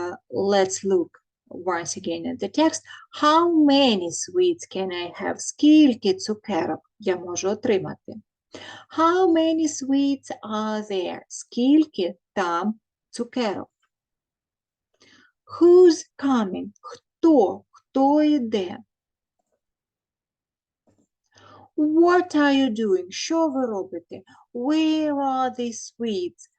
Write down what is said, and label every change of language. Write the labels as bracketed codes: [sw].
[en] Let's look once again at the text. How many sweets can I have? [uk] Скільки цукерок я можу отримати? [en] How many sweets are there? [uk] Скільки там цукерок? [en] Who's coming? [uk] Хто йде? [en] What are you doing? [uk] Що ви робите? [en] Where are the sweets?